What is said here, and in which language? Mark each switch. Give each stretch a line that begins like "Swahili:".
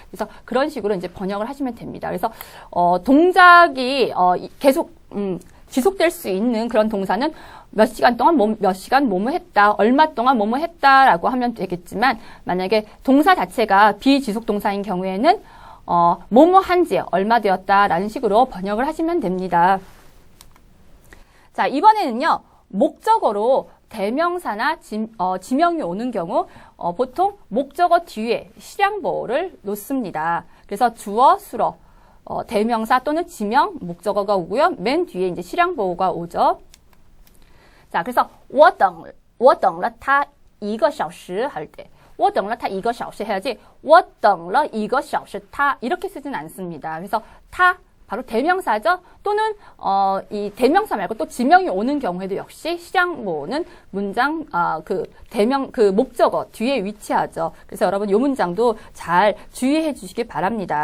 Korean: 그래서 그런 식으로 이제 번역을 하시면 됩니다. 그래서 동작이 계속 지속될 수 있는 그런 동사는 몇 시간 동안 몇 시간 뭐뭐 했다, 얼마 동안 뭐뭐 했다라고 하면 되겠지만 만약에 동사 자체가 비지속 동사인 경우에는 뭐뭐 한지 얼마 되었다라는 식으로 번역을 하시면 됩니다. 자, 이번에는요. 목적어로 대명사나 지명이 오는 경우 보통 목적어 뒤에 실량보호를 놓습니다. 그래서 주어, 수어, 대명사 또는 지명, 목적어가 오고요. 맨 뒤에 이제 실량보호가 오죠. 자, 그래서
Chinese: 我等了他1个小时
Korean: 할 때
Chinese: 我等了他1个小时
Korean: 해야지
Chinese: 我等了1个小时他
Korean: 이렇게 쓰진 않습니다. 그래서 타 바로 대명사죠. 또는 이 대명사 말고 또 지명이 오는 경우에도 역시 실량보호는 문장 그 목적어 뒤에 위치하죠. 그래서 여러분 이 문장도 잘 주의해 주시기 바랍니다.